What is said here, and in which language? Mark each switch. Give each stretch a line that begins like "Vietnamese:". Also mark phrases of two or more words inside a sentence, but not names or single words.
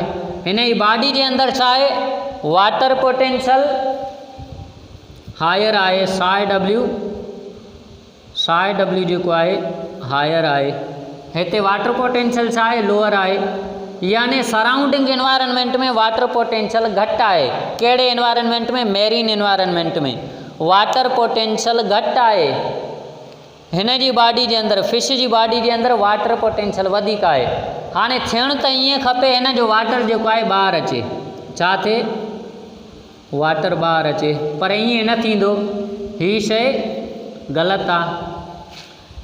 Sindhi: हिन जी बॉडी जे अंदरि छा आहे,
English: water potential
Sindhi: हायर आहे, साए डब्ल्यू जेको आहे हायर आहे। हिते
English: water potential
Sindhi: छा आहे, लोअर आहे। यानी
English: surrounding environment
Sindhi: में
English: water potential
Sindhi: घटि आहे। कहिड़े एनवायरनमेंट में,
English: marine environment
Sindhi: में
English: water potential
Sindhi: घटि आहे। हिन जी बॉडी जे अंदरि, फिश जी बॉडी जे अंदरि
English: water potential
Sindhi: वधीक आहे। हाणे थियणु त ईअं खपे हिन जो वाटर जेको आहे ॿाहिरि अचे, छा थिए, वाटर ॿाहिरि अचे, पर ईअं न थींदो। हीअ शइ ग़लति आहे।